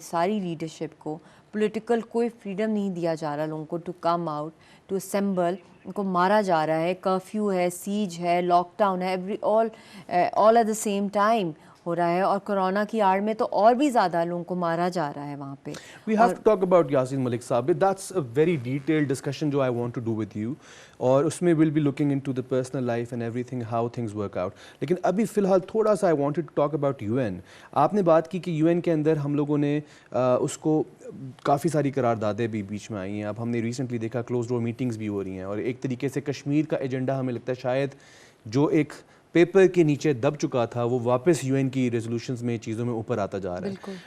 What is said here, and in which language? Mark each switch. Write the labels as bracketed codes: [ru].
[ur] ساری لیڈرشپ کو پولیٹیکل کوئی فریڈم نہیں دیا جا رہا لوگوں کو [en] To come out, to assemble. [ur] ان کو مارا جا رہا ہے, کرفیو ہے, سیج ہے, لاک ڈاؤن ہے, [en] all at the same time [ur] ہو رہا ہے. اور کرونا کی آڑ میں تو اور بھی زیادہ لوگوں کو مارا جا رہا ہے وہاں پہ. [en] We have to talk about Yasin Malik sahib. That's a very detailed discussion جو I want to do with you, [ur] اور اس میں [en] we'll be looking into the personal life and everything, how things work out. [ur] لیکن ابھی فی الحال تھوڑا سا [en] I wanted to talk about UN. [ur] آپ نے بات کی کہ UN کے اندر ہم لوگوں نے اس کو کافی ساری قراردادیں بھی بیچ میں آئی ہیں. اب ہم نے ریسنٹلی دیکھا کلوز ڈور میٹنگز بھی ہو رہی ہیں, اور ایک طریقے سے کشمیر کا ایجنڈا ہمیں لگتا ہے شاید جو ایک پیپر کے نیچے دب چکا تھا وہ واپس UN کی ریزولوشنز میں چیزوں میں اوپر آتا جا رہا ہے.